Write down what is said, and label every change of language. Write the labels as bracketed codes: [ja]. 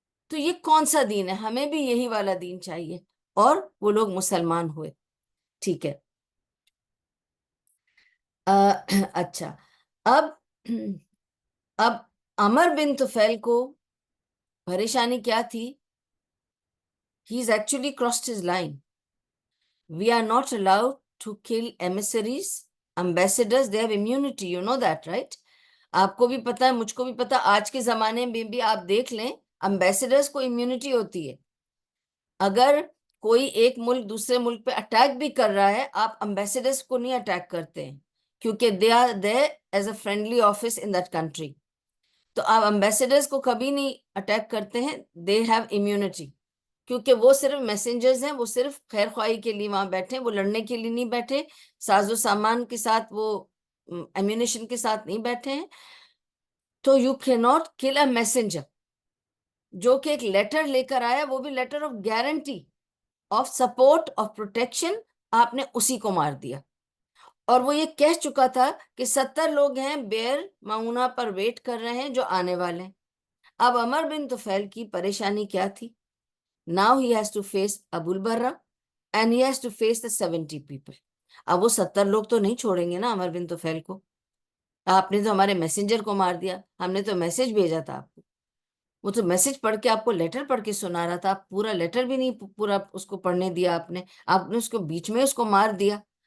[ur] تو یہ کون سا دین ہے؟ ہمیں بھی یہی والا دین چاہیے، اور وہ لوگ مسلمان ہوئے. ٹھیک ہے. اچھا، اب اب عمر بن طفیل کو پریشانی کیا تھی؟ [en] He's actually crossed his line. We are not allowed to kill emissaries, ambassadors. They have immunity. You know that, right? [ur] آپ کو بھی پتا ہے، مجھ کو بھی پتا. آج کے زمانے میں بھی آپ دیکھ لیں، امبیسڈرز کو امیونٹی ہوتی ہے. اگر کوئی ایک ملک دوسرے ملک پہ اٹیک بھی کر رہا ہے، آپ امبیسڈرز کو نہیں اٹیک کرتے ہیں، کیونکہ [en] They are there as a friendly office in that country. [ur] تو آپ امبیسڈرز کو کبھی نہیں اٹیک کرتے ہیں. [en] they have immunity, [ur] کیونکہ وہ صرف میسنجرز ہیں، وہ صرف خیر خواہی کے لیے وہاں بیٹھے، وہ لڑنے کے لیے نہیں بیٹھے، ساز و سامان کے ساتھ، وہ ایمونیشن کے ساتھ نہیں بیٹھے ہیں. تو [en] you can not kill a messenger [ur] جو کہ ایک لیٹر لے کر آیا، وہ بھی letter of guarantee, of support, of protection. آپ نے اسی کو مار دیا. اور وہ یہ کہہ چکا تھا کہ 70 لوگ ہیں بیر معونہ پر ویٹ کر رہے ہیں جو آنے والے ہیں. اب عمر بن طفیل کی پریشانی کیا تھی؟ [en] Now he has to face Abu al-Barra and he has to face the 70 people. [ur] اب وہ 70 لوگ تو نہیں چھوڑیں گے نا عمر بن طفیل کو. آپ نے تو ہمارے میسنجر کو مار دیا، ہم نے تو میسج بھیجا تھا آپ کو. وہ تو میسج پڑھ کے آپ کو لیٹر پڑھ کے سنا رہا تھا. آپ پورا لیٹر بھی نہیں پورا اس کو پڑھنے دیا آپ نے اس کو بیچ میں اس کو مار دیا.